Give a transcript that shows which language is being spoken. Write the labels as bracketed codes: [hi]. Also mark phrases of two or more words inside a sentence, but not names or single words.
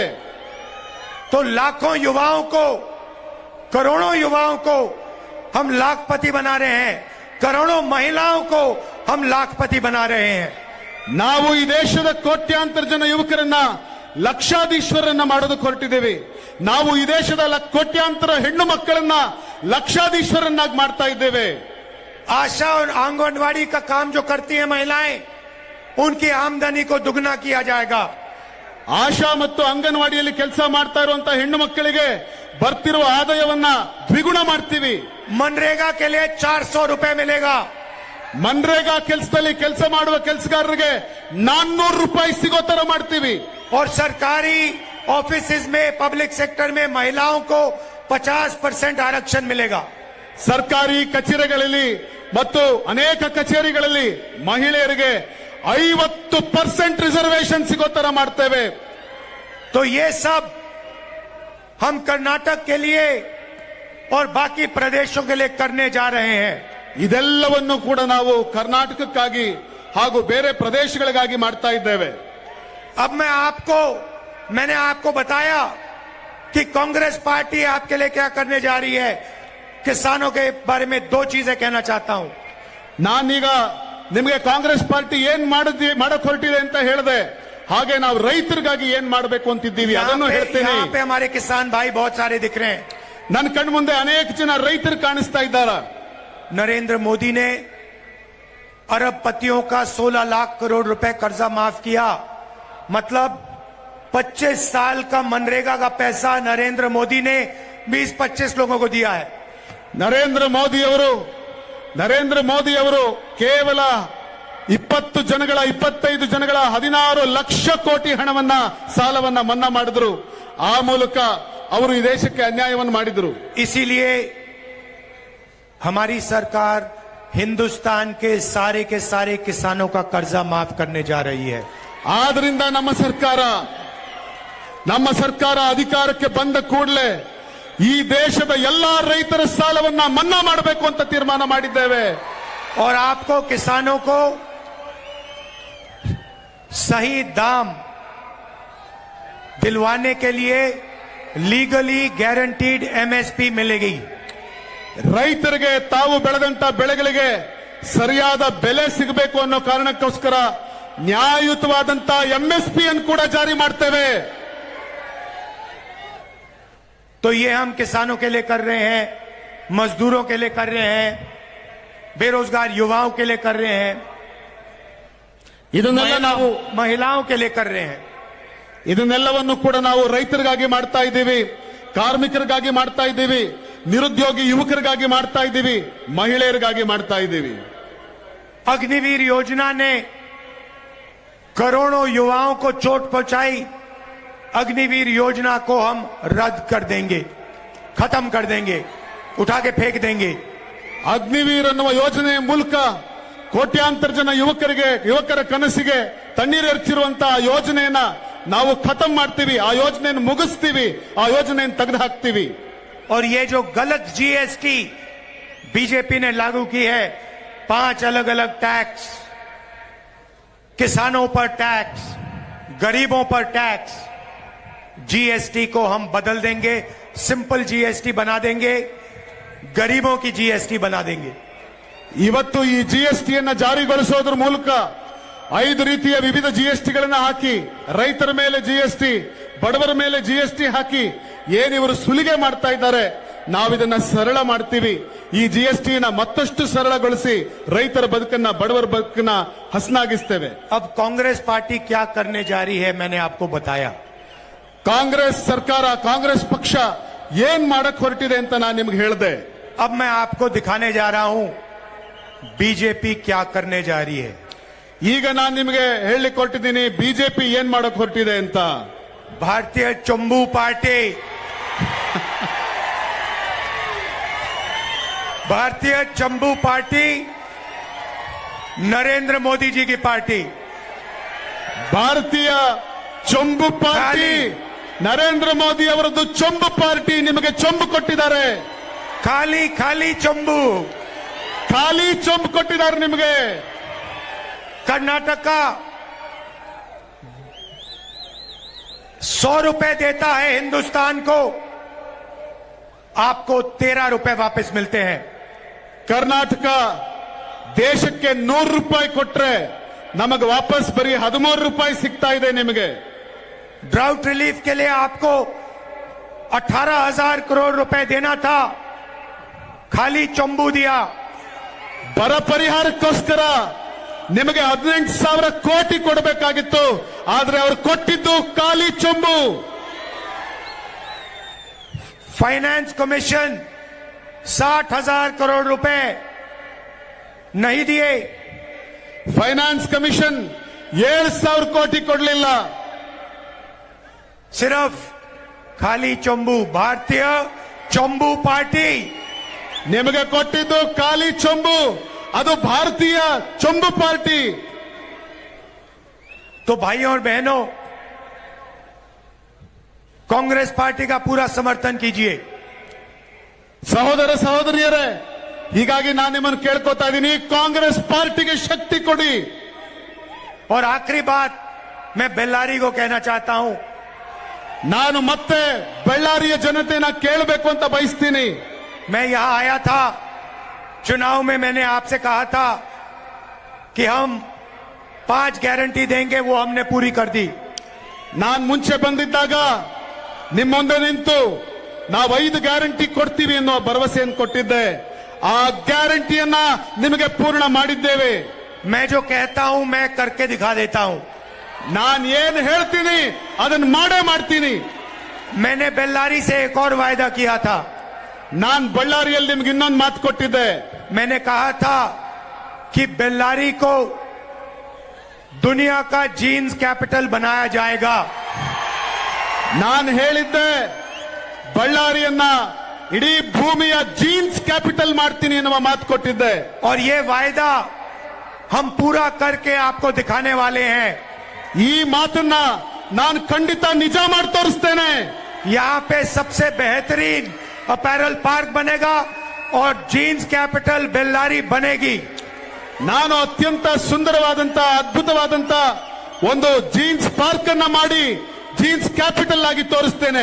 [hi] तो लाखों युवाओं को, करोड़ों युवाओं को हम लाखपति बना रहे हैं, करोड़ों महिलाओं को हम लाखपति बना रहे हैं। [kn] ನಾವು ಈ ದೇಶದ ಕೋಟ್ಯಾಂತರ ಜನ ಯುವಕರನ್ನ ಲಕ್ಷಾಧೀಶ್ವರನ್ನ ಮಾಡೋದಕ್ಕೆ ಹೊರಟಿದ್ದೇವೆ. ನಾವು ಈ ದೇಶದ ಕೋಟ್ಯಾಂತರ ಹೆಣ್ಣು ಮಕ್ಕಳನ್ನ ಲಕ್ಷಾಧೀಶ್ವರನ್ನಾಗಿ ಮಾಡ್ತಾ ಇದ್ದೇವೆ. [hi] आशा और आंगनवाड़ी का काम जो करती हैं महिलाएं, उनकी आमदनी को दुगना किया जाएगा। [kn] ಆಶಾ ಮತ್ತು ಅಂಗನವಾಡಿಯಲ್ಲಿ ಕೆಲಸ ಮಾಡ್ತಾ ಇರುವಂತಹ ಹೆಣ್ಣು ಮಕ್ಕಳಿಗೆ ಬರ್ತಿರುವ ಆದಾಯವನ್ನ ದ್ವಿಗುಣ ಮಾಡ್ತೀವಿ. [hi] मनरेगा के लिए 400 रुपए मिलेगा। [kn] ಮನ್ರೇಗಾ ಕೆಲಸದಲ್ಲಿ ಕೆಲಸ ಮಾಡುವ ಕೆಲಸಗಾರರಿಗೆ 400 ರೂಪಾಯಿ ಸಿಗೋ ತರ ಮಾಡ್ತೀವಿ. [hi] और सरकारी ऑफिसेज में, [en] public sector [hi] में महिलाओं को 50% आरक्षण मिलेगा। [kn] ಸರ್ಕಾರಿ ಕಚೇರಿಗಳಲ್ಲಿ ಮತ್ತು ಅನೇಕ ಕಚೇರಿಗಳಲ್ಲಿ ಮಹಿಳೆಯರಿಗೆ 50% ರಿಸರ್ವೇಶನ್ ಸಿಗೋ ತರ ಮಾಡ್ತೇವೆ. [hi] तो ये सब हम कर्नाटक के लिए और बाकी प्रदेशों के लिए करने जा रहे हैं। [kn] ಇದೆಲ್ಲವನ್ನು ಕೂಡ ನಾವು ಕರ್ನಾಟಕಕ್ಕಾಗಿ ಹಾಗೂ ಬೇರೆ ಪ್ರದೇಶಗಳಿಗಾಗಿ ಮಾಡ್ತಾ ಇದ್ದೇವೆ. [hi] अब मैंने आपको बताया कि कांग्रेस पार्टी आपके लिए क्या करने जा रही है। किसानों के बारे में 2 चीजें कहना चाहता हूं। [kn] ನಾನೀಗ ನಿಮಗೆ ಕಾಂಗ್ರೆಸ್ ಪಾರ್ಟಿ ಏನ್ ಮಾಡಕ್ ಹೊರಟಿದೆ ಅಂತ ಹೇಳಿದೆ, ಹಾಗೆ ನಾವು ರೈತರಿಗಾಗಿ ಏನ್ ಮಾಡಬೇಕು ಅಂತಿದ್ದೀವಿ ಅದನ್ನು ಹೇಳ್ತೇನೆ. [hi] यहाँ पे हमारे किसान भाई बहुत सारे दिख रहे हैं। [kn] ನನ್ನ ಕಣ್ಣು ಮುಂದೆ ಅನೇಕ ಜನ ರೈತರು ಕಾಣಿಸ್ತಾ ಇದ್ದಾರೆ. [hi] नरेंद्र मोदी ने अरबपतियों का 16 लाख करोड़ रुपए कर्जा माफ किया। मतलब 25 साल का मनरेगा का पैसा नरेंद्र मोदी ने 20-25 लोगों को दिया है। [kn] ನರೇಂದ್ರ ಮೋದಿ ಅವರು ಕೇವಲ 25 ಜನಗಳ 16 ಲಕ್ಷ ಕೋಟಿ ಹಣವನ್ನ ಸಾಲವನ್ನ ಮನ್ನಾ ಮಾಡಿದ್ರು. ಆ ಮೂಲಕ ಅವರು ಈ ದೇಶಕ್ಕೆ ಅನ್ಯಾಯವನ್ನು ಮಾಡಿದ್ರು. [hi] इसीलिए हमारी सरकार हिंदुस्तान के सारे किसानों का कर्जा माफ करने जा रही है। [kn] ಆದ್ರಿಂದ ನಮ್ಮ ಸರ್ಕಾರ ಅಧಿಕಾರಕ್ಕೆ ಬಂದ ಕೂಡಲೇ ಈ ದೇಶದ ಎಲ್ಲಾ ರೈತರ ಸಾಲವನ್ನ ಮನ್ನಾ ಮಾಡಬೇಕು ಅಂತ ತೀರ್ಮಾನ ಮಾಡಿದ್ದೇವೆ. [hi] और आपको किसानों को सही दाम दिलवाने के लिए [en] legally guaranteed MSP [hi] मिलेगी। [kn] ರೈತರಿಗೆ ತಾವು ಬೆಳೆದಂತ ಬೆಳೆಗಳಿಗೆ ಸರಿಯಾದ ಬೆಲೆ ಸಿಗಬೇಕು ಅನ್ನೋ ಕಾರಣಕ್ಕೋಸ್ಕರ ನ್ಯಾಯಯುತವಾದಂತ ಎಂಎಸ್ಪಿ ಅನ್ನು ಕೂಡ ಜಾರಿ ಮಾಡ್ತೇವೆ. [hi] तो ये हम किसानों के लिए कर रहे हैं, मजदूरों के लिए कर रहे हैं, बेरोजगार युवाओं के लिए कर रहे हैं, [kn] ಇದನ್ನೆಲ್ಲ ನಾವು [hi] महिलाओं के लिए कर रहे हैं। [kn] ಇದನ್ನೆಲ್ಲವನ್ನು ಕೂಡ ನಾವು ರೈತರಿಗಾಗಿ ಮಾಡ್ತಾ ಇದ್ದೀವಿ, ಕಾರ್ಮಿಕರಿಗಾಗಿ ಮಾಡ್ತಾ ಇದ್ದೀವಿ, ನಿರುದ್ಯೋಗಿ ಯುವಕರಿಗಾಗಿ ಮಾಡ್ತಾ ಇದ್ದೀವಿ, ಮಹಿಳೆಯರಿಗಾಗಿ ಮಾಡ್ತಾ ಇದ್ದೀವಿ. [hi] अग्निवीर योजना ने करोड़ों युवाओं को चोट पहुंचाई। अग्निवीर योजना को हम रद्द कर देंगे, खत्म कर देंगे, उठा के फेंक देंगे। [kn] ಅಗ್ನಿವೀರ್ ಅನ್ನುವ ಯೋಜನೆಯ ಮೂಲಕ ಕೋಟ್ಯಾಂತರ ಜನ ಯುವಕರ ಕನಸಿಗೆ ತಣ್ಣೀರೆರ್ಚಿರುವಂತಹ ಯೋಜನೆಯನ್ನ ನಾವು ಖತಮ್ ಮಾಡ್ತೀವಿ, ಆ ಯೋಜನೆಯನ್ನು ಮುಗಿಸ್ತೀವಿ, ಆ ಯೋಜನೆಯನ್ನು ತೆಗೆದು ಹಾಕ್ತೀವಿ. [hi] और ये जो गलत जीएसटी बीजेपी ने लागू की है, 5 अलग अलग टैक्स, किसानों पर टैक्स, गरीबों पर टैक्स, जीएसटी को हम बदल देंगे, सिंपल जीएसटी बना देंगे, गरीबों की जीएसटी बना देंगे। [kn] ಇವತ್ತು ಈ ಜಿಎಸ್ಟಿಯನ್ನ ಜಾರಿಗೊಳಿಸೋದ್ರ ಮೂಲಕ 5 ರೀತಿಯ ವಿವಿಧ ಜಿಎಸ್ಟಿಗಳನ್ನ ಹಾಕಿ, ರೈತರ ಮೇಲೆ ಜಿಎಸ್ಟಿ, ಬಡವರ ಮೇಲೆ ಜಿಎಸ್ಟಿ ಹಾಕಿ ಏನಿವರು ಸುಲಿಗೆ ಮಾಡ್ತಾ ಇದ್ದಾರೆ ನಾವಿದನ್ನ ಸರಳ ಮಾಡ್ತೀವಿ. ಈ GST ನ ಮತ್ತಷ್ಟು ಸರಳಗೊಳಿಸಿ ರೈತರ ಬದುಕನ್ನ ಬಡವರ ಬದುಕನ್ನ ಹಸನಾಗಿಸ್ತೇವೆ. [hi] अब कांग्रेस पार्टी क्या करने जा रही है, मैंने आपको बताया. [kn] ಕಾಂಗ್ರೆಸ್ ಸರ್ಕಾರ, ಕಾಂಗ್ರೆಸ್ ಪಕ್ಷ ಏನ್ ಮಾಡಕ್ ಹೊರಟಿದೆ ಅಂತ ನಾನು ನಿಮ್ಗೆ ಹೇಳಿದೆ. [hi] अब मैं आपको दिखाने जा रहा हूं बीजेपी क्या करने जा रही है. [kn] ಈಗ ನಾನು ನಿಮಗೆ ಹೇಳಲಿಕ್ಕೆ ಹೊರಟಿದ್ದೀನಿ ಬಿಜೆಪಿ ಏನ್ ಮಾಡಕ್ ಹೊರಟಿದೆ ಅಂತ. [hi] भारतीय चंबू पार्टी भारतीय चंबू पार्टी नरेंद्र मोदी जी की पार्टी. [kn] ಭಾರತೀಯ ಚೊಂಬು ಪಾರ್ಟಿ ನರೇಂದ್ರ ಮೋದಿ ಅವರದ್ದು ಚೊಂಬು ಪಾರ್ಟಿ ನಿಮಗೆ ಚೊಂಬು ಕೊಟ್ಟಿದ್ದಾರೆ. [hi] खाली खाली चंबू. [kn] ಖಾಲಿ ಚೊಂಬು ಕೊಟ್ಟಿದ್ದಾರೆ ನಿಮಗೆ. [hi] कर्नाटक का 100 रुपए देता है हिंदुस्तान को, आपको 13 रुपए वापस मिलते हैं. [kn] ಕರ್ನಾಟಕ ದೇಶಕ್ಕೆ 100 ರೂಪಾಯಿ ಕೊಟ್ರೆ ನಮಗೆ ವಾಪಸ್ ಬರೀ 13 ರೂಪಾಯಿ ಸಿಗ್ತಾ ಇದೆ ನಿಮಗೆ. [en] drought relief [hi] के लिए आपको 18,000 करोड़ रुपए देना था, खाली चंबू दिया. [kn] ಬರ ಪರಿಹಾರಕ್ಕೋಸ್ಕರ ನಿಮಗೆ 18,000 ಕೋಟಿ ಕೊಡಬೇಕಾಗಿತ್ತು, ಆದ್ರೆ ಅವರು ಕೊಟ್ಟಿದ್ದು ಖಾಲಿ ಚೊಂಬು. [hi] फाइनेंस कमीशन 60,000 करोड़ रुपए नहीं दिए. [kn] ಫೈನಾನ್ಸ್ ಕಮಿಷನ್ 7,000 ಕೋಟಿ ಕೊಡಲಿಲ್ಲ. [hi] सिर्फ खाली चंबू. भारतीय चंबू पार्टी [kn] ನಿಮಗೆ ಕೊಟ್ಟಿದ್ದು ಖಾಲಿ ಚೊಂಬು, ಅದು ಭಾರತೀಯ ಚೊಂಬು ಪಾರ್ಟಿ. [hi] तो भाइयों और बहनों, कांग्रेस पार्टी का पूरा समर्थन कीजिए. [kn] ಸಹೋದರ ಸಹೋದರಿಯರೇ, ಹೀಗಾಗಿ ನಾನು ನಿಮ್ಮನ್ನು ಕೇಳ್ಕೊತಾ ಇದ್ದೀನಿ, ಕಾಂಗ್ರೆಸ್ ಪಾರ್ಟಿಗೆ ಶಕ್ತಿ ಕೊಡಿ. [hi] और आखिरी बात मैं बेल्लारी को कहना चाहता हूं, [kn] ನಾನು ಮತ್ತೆ ಬಳ್ಳಾರಿಯ ಜನತೆನ ಕೇಳಬೇಕು ಅಂತ ಬಯಸ್ತೀನಿ. [hi] मैं यहां आया था चुनाव में, मैंने आपसे कहा था कि हम 5 गारंटी देंगे, वो हमने पूरी कर दी. [kn] ನಾನು ಮುಂಚೆ ಬಂದಿದ್ದಾಗ ನಿಮ್ಮ ಮುಂದೆ ನಿಂತು ನಾವು 5 ಗ್ಯಾರಂಟಿ ಕೊಡ್ತೀವಿ ಅನ್ನೋ ಭರವಸೆಯನ್ನು ಕೊಟ್ಟಿದ್ದೆ. ಆ ಗ್ಯಾರಂಟಿಯನ್ನ ನಿಮಗೆ ಪೂರ್ಣ ಮಾಡಿದ್ದೇವೆ. [hi] मैं जो कहता हूं मैं करके दिखा देता हूं. [kn] ನಾನು ಏನು ಹೇಳ್ತೀನಿ ಅದನ್ನ ಮಾಡೇ ಮಾಡ್ತೀನಿ. [hi] मैंने बेल्लारी से एक और वायदा किया था. [kn] ನಾನು ಬಳ್ಳಾರಿಯಲ್ಲಿ ನಿಮ್ಗೆ ಇನ್ನೊಂದು ಮಾತು ಕೊಟ್ಟಿದ್ದೆ. [hi] मैंने कहा था कि बेल्लारी को दुनिया का [en] jeans capital [hi] बनाया जाएगा. [kn] ನಾನು ಹೇಳಿದ್ದೆ ಬಳ್ಳಾರಿಯನ್ನ ಇಡೀ ಭೂಮಿಯ [en] jeans capital [kn] ಮಾಡ್ತೀನಿ ಎನ್ನುವ ಮಾತು ಕೊಟ್ಟಿದ್ದೆ. [hi] और ये वायदा हम पूरा करके आपको दिखाने वाले हैं. [kn] ಈ ಮಾತನ್ನ ನಾನು ಖಂಡಿತ ನಿಜ ಮಾಡಿ ತೋರಿಸ್ತೇನೆ. [hi] यहाँ पे सबसे बेहतरीन [en] apparel park [hi] बनेगा और [en] jeans capital [hi] बेल्लारी बनेगी. [kn] ನಾನು ಅತ್ಯಂತ ಸುಂದರವಾದಂತ ಅದ್ಭುತವಾದಂತ ಒಂದು [en] jeans park [kn] ಅನ್ನ ಮಾಡಿ [en] jeans capital [kn] ಆಗಿ ತೋರಿಸ್ತೇನೆ.